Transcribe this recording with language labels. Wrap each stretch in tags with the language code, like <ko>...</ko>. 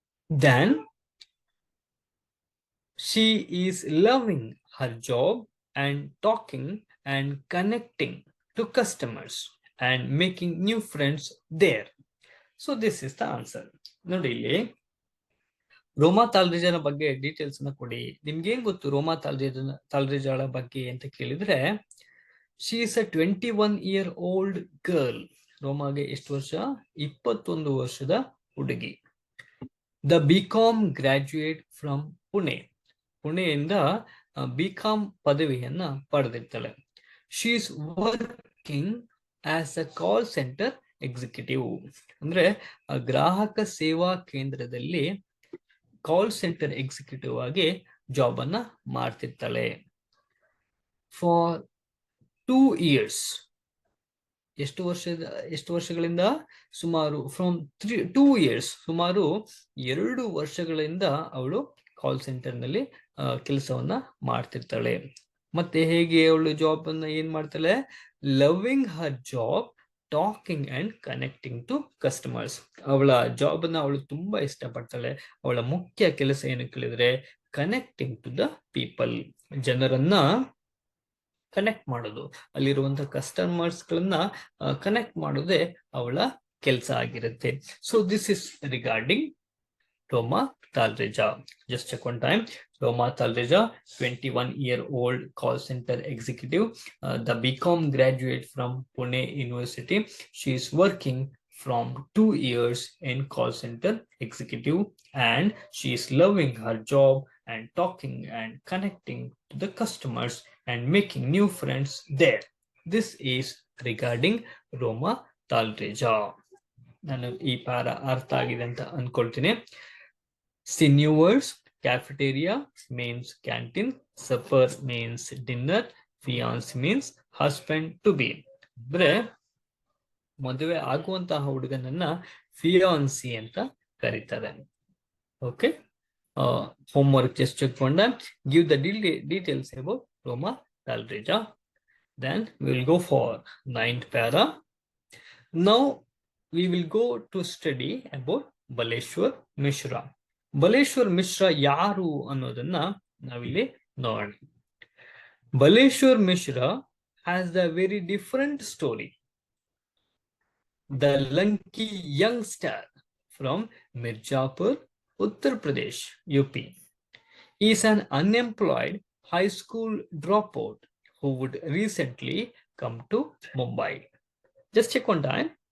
<en>Then she is loving her job and talking and connecting to customers and making new friends there. So this is the answer.</en> <kn>ನೋಡಿ, ಇಲ್ಲಿ ರೋಮಾ ತಾಲ್ರೇಜಾನ ಬಗ್ಗೆ details ಅನ್ನ ಕೊಡಿ. ನಿಮ್ಗೆ ಏನ್ ಗೊತ್ತು ರೋಮಾ ತಾಲ್ರೇಜಾಳ ಬಗ್ಗೆ ಅಂತ ಕೇಳಿದ್ರೆ,</kn> <en>She is a 21-year-old girl.</en> <kn>ರೋಮಾಗೆ ಎಷ್ಟು ವರ್ಷ? 21 ವರ್ಷದ ಹುಡುಗಿ.</kn> <en>the BCom graduate from Pune,</en> <kn>ಪುಣೆಯಿಂದ BCom ಪದವಿಯನ್ನ ಪಡೆದಿರ್ತಾಳೆ.</kn> <en>She is working as a call center executive.</en> <kn>ಅಂದ್ರೆ ಗ್ರಾಹಕ ಸೇವಾ ಕೇಂದ್ರದಲ್ಲಿ ಕಾಲ್ ಸೆಂಟರ್ ಎಕ್ಸಿಕ್ಯೂಟಿವ್ ಆಗಿ ಜಾಬ್ ಅನ್ನ ಮಾಡ್ತಿರ್ತಾಳೆ.</kn> <en>For 2 years.</en> <kn>ಎಷ್ಟು ವರ್ಷಗಳಿಂದ? ಸುಮಾರು</kn> <en>from 2 years,</en> <kn>ಸುಮಾರು 2 ವರ್ಷಗಳಿಂದ ಅವಳು ಕಾಲ್ ಸೆಂಟರ್ ನಲ್ಲಿ ಕೆಲಸವನ್ನ ಮಾಡ್ತಿರ್ತಾಳೆ. ಮತ್ತೆ ಹೇಗೆ ಅವಳು ಜಾಬ್ ಅನ್ನ ಏನ್ ಮಾಡ್ತಾಳೆ?</kn> <en>Loving her job, talking and connecting to customers.</en> <kn>ಅವಳ ಜಾಬ್ ಅನ್ನ ಅವಳು ತುಂಬಾ ಇಷ್ಟಪಡ್ತಾಳೆ. ಅವಳ ಮುಖ್ಯ ಕೆಲಸ ಏನು ಕೇಳಿದ್ರೆ</kn> <en>connecting to the people,</en> <kn>ಜನರನ್ನ ಕನೆಕ್ಟ್ ಮಾಡೋದು, ಅಲ್ಲಿರುವಂತಹ ಕಸ್ಟಮರ್ಸ್ ಗಳನ್ನ ಕನೆಕ್ಟ್ ಮಾಡೋದೇ ಅವಳ ಕೆಲಸ ಆಗಿರುತ್ತೆ.</kn> <en>So this is regarding Roma Talreja. Just check one time. Roma Talreja, 21-year-old call center executive, the BCom graduate from Pune University. She is working from 2 years in call center executive, and she is loving her job and talking and connecting to the customers and making new friends there. This is regarding Roma Talreja.</en> <kn>ನಾನು ಈ ಪಾರ ಅರ್ಥ ಆಗಿದೆ ಅಂತ ಅನ್ಕೊಳ್ತೀನಿ.</kn> <en>See new words. Cafeteria means canteen, supper means dinner, fiance means husband to be.</en> <kn>ಅಂದ್ರೆ ಮದುವೆ ಆಗುವಂತಹ ಹುಡುಗನನ್ನ ಫಿಯಾನ್ಸಿ ಅಂತ ಕರೀತಾರೆ.</kn> <en>Okay, homework just check ಕೊಂಡ. Give the details about Roma Talreja. Then we will go for 9th para. Now we will go to study about Baleshwar Mishra.</en> <kn>Baleshwar Mishra ಯಾರು ಅನ್ನೋದನ್ನ ನಾವಿಲ್ಲಿ ನೋಡೋಣ.</kn> <en>Baleshwar Mishra has the very different story. The lanky youngster from Mirzapur, Uttar Pradesh, UP, is an unemployed high school dropout who would recently come to Mumbai. Just check one time.</en>